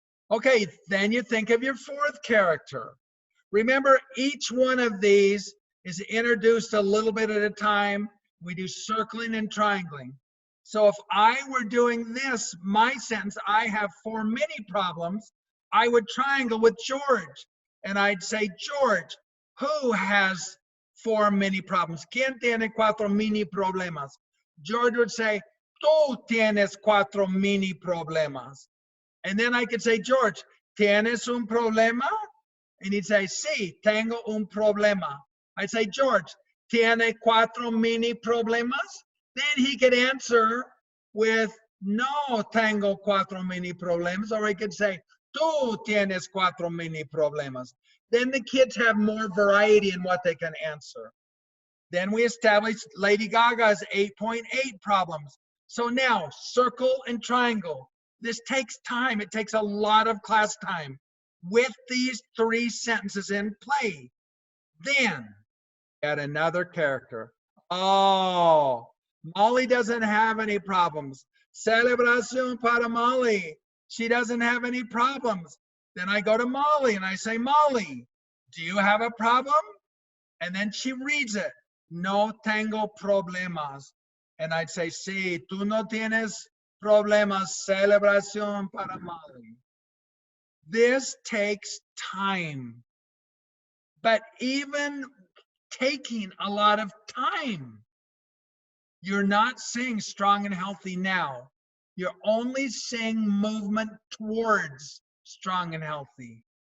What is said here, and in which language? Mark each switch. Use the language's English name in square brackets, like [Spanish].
[English] Okay, then you think of your fourth character. Remember, each one of these is introduced a little bit at a time. We do circling and triangling. So if I were doing this, my sentence, I have 4 mini problems, I would triangle with George. And I'd say, George, who has 4 mini problems? [Spanish] ¿Quién tiene 4 mini problemas? [English] George would say, [Spanish] tú tienes 4 mini problemas. [English] And then I could say, George, [Spanish] ¿tienes un problema? [English] And he'd say, [Spanish] sí, tengo un problema. [English] I'd say, George, [Spanish] ¿tiene 4 mini problemas? [English] Then he could answer with, [Spanish] no tengo 4 mini problemas. [English] Or he could say, [Spanish] tú tienes 4 mini problemas. [English] Then the kids have more variety in what they can answer. Then we established Lady Gaga's 8.8 problems. So now, circle and triangle. This takes time. It takes a lot of class time with these 3 sentences in play. Then, add another character. Oh, Molly doesn't have any problems. [Spanish] Celebración para Molly. [English] She doesn't have any problems. Then I go to Molly and I say, Molly, do you have a problem? And then she reads it. [Spanish] No tengo problemas. [English] And I'd say, [Spanish] sí, tú no tienes problemas. Celebración para Molly. [English] This takes time. But even taking a lot of time, you're not seeing strong and healthy now. You're only seeing movement towards strong and healthy.